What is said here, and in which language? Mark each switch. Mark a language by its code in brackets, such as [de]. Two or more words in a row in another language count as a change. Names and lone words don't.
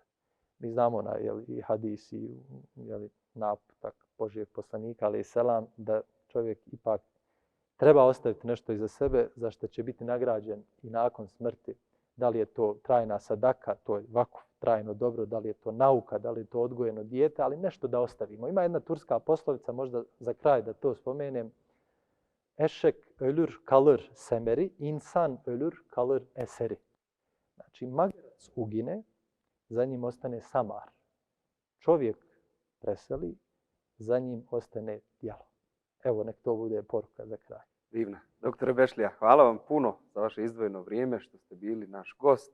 [bs] Mi znamo i hadis i naputak Božijeg poslanika, [ar] عليه السلام, [bs] da čovjek ipak treba ostaviti nešto iza sebe za što će biti nagrađen i nakon smrti. Da li je to trajna sadaka, to je vakuf, trajno dobro, da li je to nauka, da li je to odgojeno dijete, ali nešto da ostavimo. Ima jedna turska poslovica, možda za kraj da to spomenem. [tr] Eşek ölür kalır semeri, insan ölür kalır eseri. [bs] Znači, magarac ugine, za njim ostane samar. Čovjek preseli, za njim ostane djelo. Evo, nek to bude poruka za kraj. Divna. Doktore Bešlija, hvala vam puno za vaše izdvojeno vrijeme što ste bili naš gost.